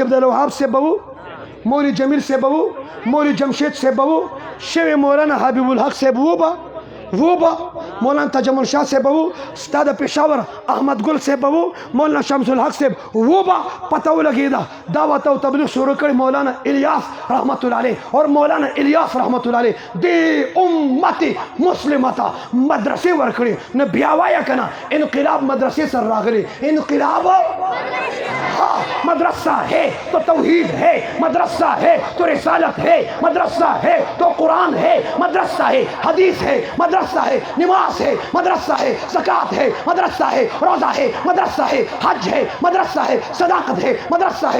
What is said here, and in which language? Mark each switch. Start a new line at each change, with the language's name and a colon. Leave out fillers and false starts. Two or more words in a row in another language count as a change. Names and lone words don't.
Pashto: عبدالوهاب صاحب به و مولوی جمیل صاحب به و مولوی جمشید صاحب به و شوی مولانا حبیب الحق صاحب و به مولانا تجمل شاه صاحب و ستا د پېښور احمد ګل صاحب و مولانا شمس الحق صاحب و به پته ولګېده دعوت او تبلیغ شروع کړي مولانا الیاس رحمت الله علیه اور مولانا الیاس رحمت الله علیه د امت مسلمه ته مدرسې ورکړي نه بیا وایه که نه انقلاب مدرسې سره راغلي انقلاب
Urdu: مدرسہ ہے تو توحید ہے مدرسہ ہے تو رسالت ہے مدرسہ ہے تو قرآن ہے مدرسہ ہے حدیث ہے مدرسہ ہے نماز ہے مدرسہ ہے زکوٰۃ ہے مدرسہ ہے روزہ ہے مدرسہ ہے حج ہے مدرسہ ہے صداقت ہے مدرسہ ہے